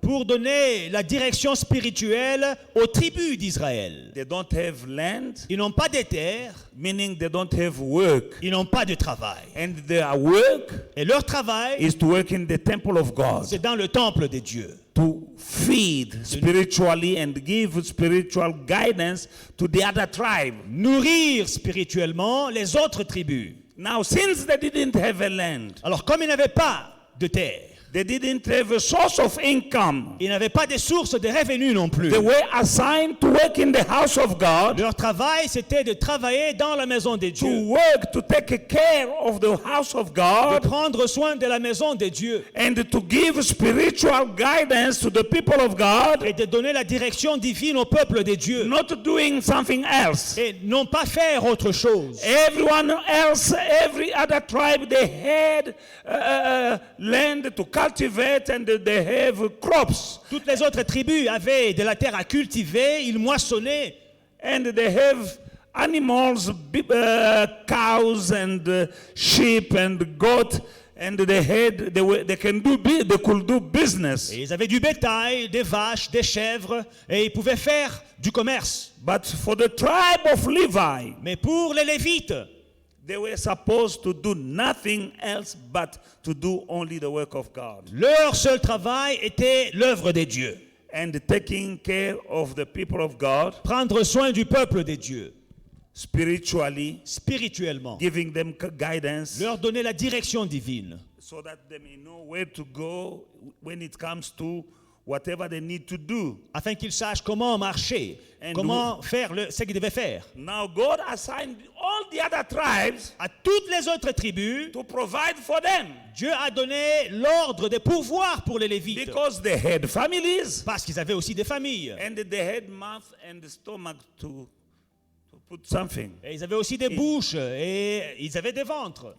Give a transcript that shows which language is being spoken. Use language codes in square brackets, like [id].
[fr] pour donner la direction spirituelle aux tribus d'Israël. [en] They don't have land, [fr] Ils n'ont pas de terre, [en] meaning they don't have work. [fr] ils n'ont pas de travail. [en] And their work [fr] Et leur travail, [en] is to work in the temple of God, [fr] c'est dans le temple de Dieu. [en] to feed spiritually and give spiritual guidance to the other tribe. [fr] Nourrir spirituellement les autres tribus. [en] Now, since they didn't have a land, [fr] Alors comme ils n'avaient pas de terre, [en] they didn't have a source of income, [fr] ils n'avaient pas de source de revenus non plus. [en] they were assigned to work in the house of God, [fr] Leur travail, c'était de travailler dans la maison de [en] to [fr] Dieu, [en] work, to take care of the house of [fr] de [en] God, [fr] prendre soin de la maison de Dieu [en] and to give spiritual guidance to the people of God, [fr] et de donner la direction divine au peuple de Dieu [en] not doing something else. [fr] et non pas faire autre chose. [en] Everyone else, every other tribe, they had land to cultivate and they have crops. [fr] Toutes les autres tribus avaient de la terre à cultiver, ils moissonnaient. [en] And they have animals, cows and sheep and goat, and they could do business. [fr] Et ils avaient du bétail, des vaches, des chèvres, et ils pouvaient faire du commerce. [en] But for the tribe of Levi, [fr] Mais pour les Lévites, [en] they were supposed to do nothing else but to do only the work of God [fr] leur seul travail était l'œuvre des dieux. [en] and taking care of the people of God [fr] Prendre soin du peuple des dieux, [en] spiritually, [fr] spirituellement. [en] giving them guidance [fr] Leur donner la direction divine, [en] so that they may know where to go when it comes to whatever they need to do. [fr] afin qu'ils sachent comment marcher, [en] And [fr] comment faire ce qu'ils devaient faire. [en] Now God assigned all the other tribes [fr] À toutes les autres tribus, [en] to provide for them [fr] Dieu a donné l'ordre de pourvoir pour les Lévites. [en] because they had families [fr] Parce qu'ils avaient aussi des familles. [en] and they had mouth and stomach to put something. [fr] Et ils avaient aussi des bouches et ils avaient des ventres.